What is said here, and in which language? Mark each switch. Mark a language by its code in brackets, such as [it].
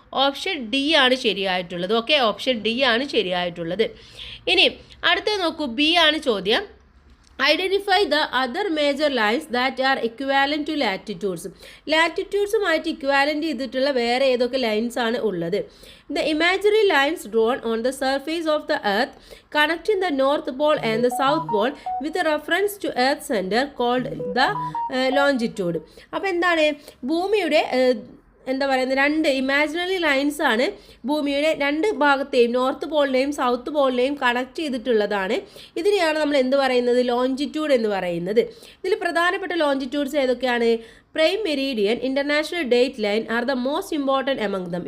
[ml] Option D ആണ് ശരിയായിട്ടുള്ളത്. Okay, option D ആണ് ശരിയായിട്ടുള്ളത്. ഇനി അടുത്തത് നോക്കൂ, ബി ആണ് ചോദ്യം. [en] Identify the other major lines that are equivalent to latitudes. [ml] ലാറ്റിറ്റ്യൂഡ്സുമായിട്ട് equivalent ചെയ്തിട്ടുള്ള വേറെ ഏതൊക്കെ ലൈൻസ് ആണ് ഉള്ളത്? [en] The imaginary lines drawn on the surface of the earth connecting the north pole and the south pole with a reference to earth center called the longitude. [ml] അപ്പോൾ എന്താണ്, ഭൂമിയുടെ എന്താ പറയുന്നത്, രണ്ട് ഇമാജിനറി ലൈൻസ് ആണ് ഭൂമിയുടെ രണ്ട് ഭാഗത്തെയും നോർത്ത് പോളിനെയും സൗത്ത് പോളിനെയും കണക്ട് ചെയ്തിട്ടുള്ളതാണ്. ഇതിനെയാണ് നമ്മൾ എന്ത് പറയുന്നത്, ലോഞ്ചിറ്റ്യൂഡ് എന്ന് പറയുന്നത്. ഇതിൽ പ്രധാനപ്പെട്ട ലോഞ്ചിറ്റ്യൂഡ്സ് ഏതൊക്കെയാണ്? [en] Prime meridian, international date line are the most important among them.